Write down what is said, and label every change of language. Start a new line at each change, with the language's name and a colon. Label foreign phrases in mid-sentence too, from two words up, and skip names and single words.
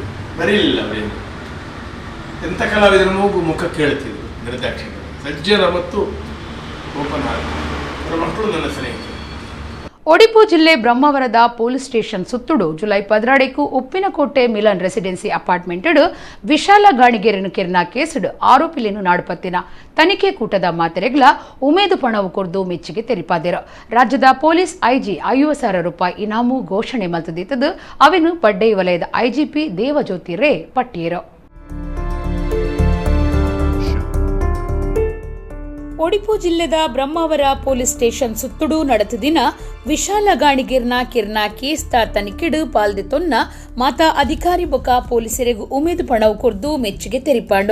Kannada: ಬರೀಲಿಲ್ಲ ಅವರೇನು, ಎಂಥ ಕಲಾವಿದರ ಮೂಗು ಮುಖ ಕೇಳ್ತಿದ್ರು ನಿರ್ದಾಕ್ಷಿಣ್ಯ, ಸಜ್ಜನ ಮತ್ತು
English: open heart.
Kannada: ಅವರ ಮಕ್ಕಳು ನನ್ನ ಸ್ನೇಹಿತರು.
Tulu: ಒಡಿಪು ಜಿಲ್ಲೆ ಬ್ರಹ್ಮಾವರದ ಪೊಲೀಸ್ ಸ್ಟೇಷನ್ ಸುತ್ತುಡು ಜುಲೈ 14 ಉಪ್ಪಿನಕೋಟೆ ಮಿಲನ್ ರೆಸಿಡೆನ್ಸಿ ಅಪಾರ್ಟ್ಮೆಂಟ್ ವಿಶಾಲ ಗಾಣಿಗೆರೆನು ಕೆರ್ನ ಕೇಸುಡು ಆರೋಪಿಲೇನು ನಾಡುಪತ್ತಿನ ತನಿಖೆ ಕೂಟದ ಮಾತೆರೆಗ್ಲ ಉಮೇದು ಪಣವು ಕೊರ್ದು ಮೆಚ್ಚುಗೆ ತೆರಿಪಾದಿರು. ರಾಜ್ಯದ ಪೊಲೀಸ್ IG 50,000 ರೂಪಾಯಿ ಇನಾಮು ಘೋಷಣೆ ಮಲ್ತದಿತ್ತದು ಅವೆನು ಪಡ್ಡೈ ವಲಯದ IGP ದೇವಜ್ಯೋತಿ ರೇ ಪಟ್ಟಿಯರು. ಒಡಿಪು ಜಿಲ್ಲೆದ ಬ್ರಹ್ಮಾವರ ಪೊಲೀಸ್ ಸ್ಟೇಷನ್ ಸುತ್ತುಡು ನಡೆತದಿನ ವಿಶಾಲ ಗಾಣಿಗೆರ್ನ ಕಿರ್ನ ಕೇಸ್ತ ತನಿಖೆಡು ಪಾಲ್ದೆತೊನ್ನ ಮಾತ ಅಧಿಕಾರಿ ಬೊಕ ಪೊಲೀಸರಿಗೂ ಉಮೇದು ಪಣವು ಕೊರ್ದು ಮೆಚ್ಚುಗೆ ತೆರಿಪಾಂಡು.